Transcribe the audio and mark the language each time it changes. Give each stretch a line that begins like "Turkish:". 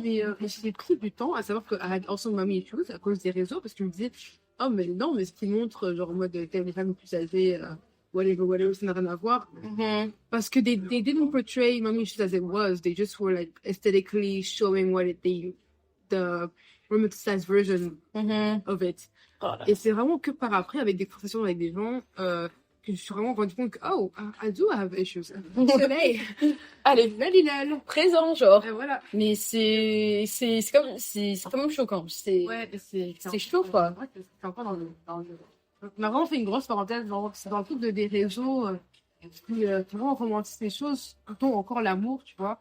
French: Mais j'ai pris du temps à savoir que
English: I had also mommy issues
French: à cause des réseaux parce que je me disais, oh, mais non, mais ce qu'ils montrent, genre en mode les femmes plus âgées, whatever, ça n'a rien à voir. Parce que
English: they didn't portray mommy issues as it was. They just were like aesthetically showing the romanticized version of it. Oh
French: Et c'est vraiment que par après, avec des conversations avec des gens, que je suis vraiment rendu compte que,
English: oh, I do have issues.
French: Soleil. Allez, Lalilal. présent, genre. Et voilà. Mais c'est quand même choquant. C'est chaud, quoi. Ouais, c'est encore on a vraiment fait une grosse parenthèse c'est dans le truc des réseaux qui vraiment romantisent les choses, dont encore l'amour, tu vois.